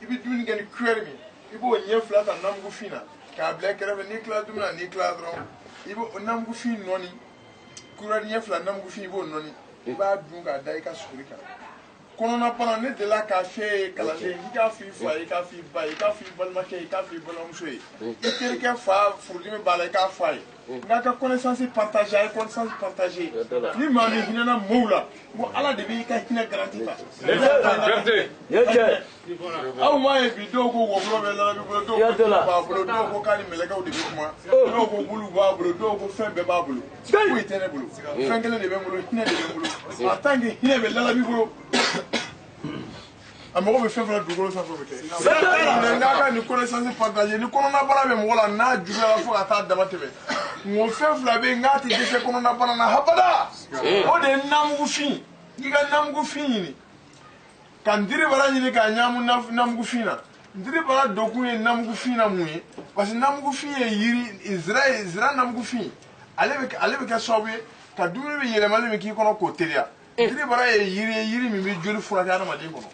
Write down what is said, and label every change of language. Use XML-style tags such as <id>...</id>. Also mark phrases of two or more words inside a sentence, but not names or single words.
<bm>bɛ dumuni kɛ ni cuillère min i b'o ɲɛ fila ta namugu fin na k'a bila i kɛrɛfɛ n'i tilala dumuni na n'i tilala dɔrɔn i b'o namugu fin nɔɔni cuillère ɲɛ fila namugu fin i b'o nɔɔni i b'a dun k'a da i ka suguri kan kɔnɔnabana ne delila k'a f'e ye kalanden i k'a f'i fa ye i k'a f'i ba ye i k'a f'i balimakɛ ye i k'a f'i balimamuso ye i terikɛ fa furudimi b'a la i k'a f'a ye nka ka</bm> <fr>connaissance partage</fr> <bm>a ye</bm> <fr>connaissance partage</fr> <bm>ni maa min hinɛna mɔɔw la ko ala de b'i ka hinɛ garanti ta aw m'a ye bi dɔw ko wɔbɔlɔ bɛ lalabi bolo dɔw ko b'a bolo dɔw ko k'a ni mɛlɛkɛw de bɛ kuma dɔw ko bulu b'a bolo dɔw ko fɛn bɛɛ b'a bolo foyi tɛ ne bolo fɛn kelen de bɛ n bolo hinɛ de bɛ n bolo</bm> <fr>en tant que</fr> <bm>hinɛ bɛ lalabi bolo a mago bɛ fɛn fɛn dugukolo sanfɛ o bɛ kɛ n'a ka nin</bm> <fr>connaissance partage</fr> <bm>ni kɔnɔnabana bɛ mɔgɔ la n'a juguyara fo ka taa dama tɛmɛ ŋo fɛn fila bɛ yen n'a tɛ dɛsɛ kɔnɔnabana na habada o de ye namugufin i ka namugufin ɲini ka ndiribara ɲini k'a ɲaamu namugufin na ndiribara dokun ye namugufin na mun ye</bm> <fr>parce que</fr> <bm>namugufin ye yiri zira namugufin ale bɛ kɛ sababu ye ka dumuni bɛ yɛlɛmali min k'i kɔnɔ k'o teliya ndiribara ye yiri min bɛ joli furakɛ adamaden kɔnɔ</bm>